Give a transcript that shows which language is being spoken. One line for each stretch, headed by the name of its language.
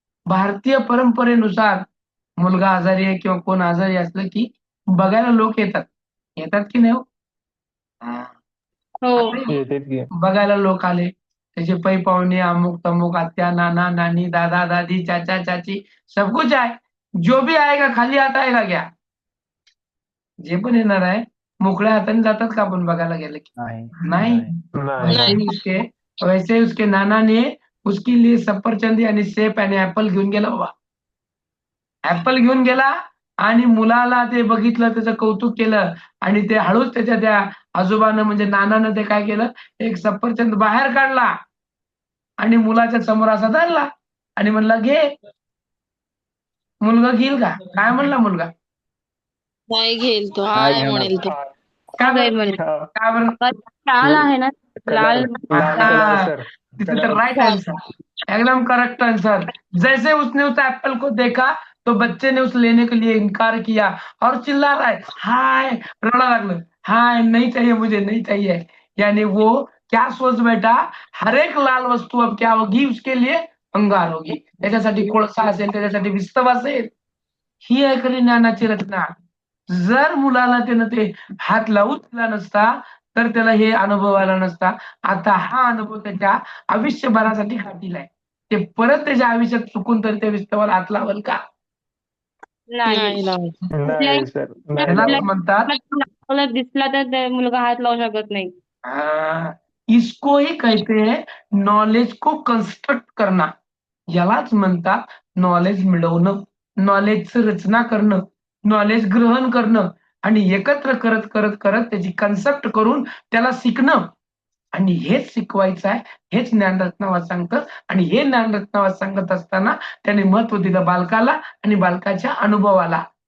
Marathi: भारतीय परंपरेनुसार मुलगा आजारी आहे किंवा कोण आजारी असलं की बघायला लोक येतात. येतात की नाही हो? हो. आता येतात की. बघायला लोक आले जैसे पै पाहुणे, अमुक तमुक, आत्या, नाना नानी, दादा दादी, चाचा चाची,
Hindi: सब कुछ
Marathi: आहे.
Hindi: जो भी आएगा खाली हात आएगा क्या?
Marathi: जे पण येणार आहे मोकळ्या हाताने जातात का आपण बघायला गेलं की? नाही. नाही
Hindi: वैसे ही उसके नाना ने उसके लिए सफरचंद यानी सेब
Marathi: आणि ऍपल घेऊन गेला बाबा. ऍपल घेऊन गेला आणि मुलाला ते बघितलं, त्याचं कौतुक केलं आणि ते हळूच त्याच्या त्या आजोबानं म्हणजे नानानं ते काय केलं, एक सफरचंद बाहेर काढला आणि मुलाच्या समोर असा धरला आणि म्हणला घे. मुलगा घेईल का? काय म्हणला मुलगा? नाही घेईल तो, हाय म्हणेल तो. का काय बरं? म्हणे का बरं? लाल आहे ना, लाल लाल colour sir.
English: This is the right answer.
Hindi: एकदम करेक्ट आंसर. जैसे उसने उस एप्पल को देखा तो बच्चे ने उस लेने के लिए इनकार किया और चिल्ला रहा है, हाय,
Marathi: रोना लागलं,
Hindi: हाय नहीं चाहिए मुझे, नहीं चाहिए. यानी वो क्या सोच बैठा, हर एक लाल वस्तू अब क्या होगी उसके लिए अंगार होगी.
Marathi: त्याच्यासाठी कोळसा असेल, त्याच्यासाठी विस्तव असेल. ही आहे खरी ज्ञानाची रचना. जर मुलाला त्यानं ते हात लावूच दिला नसता तर त्याला हे अनुभव आला नसता. आता हा अनुभव त्याच्या आयुष्यभरासाठी खातील आहे. ते परत त्याच्या आयुष्यात चुकून तर त्या विस्तवाला हात लावल का? नाही. नाही लावत. नाही सर. त्याला नाही म्हणतात मला दिसला तर ते मुलगा हात लावू शकत नाही.
Hindi: इसको ही कहते हैं नॉलेज को कंस्ट्रक्ट करना.
Marathi: यालाच म्हणतात नॉलेज मिळवणं, नॉलेजचं रचना करणं, नॉलेज ग्रहण करणं आणि एकत्र करत करत करत त्याची कन्सेप्ट करून त्याला शिकणं. आणि हेच शिकवायचं आहे, हेच ज्ञानरत्नावाद सांगतं. आणि हे ज्ञानरत्नावाद सांगत असताना त्याने महत्व दिलं बालकाला आणि बालकाच्या अनुभवाला.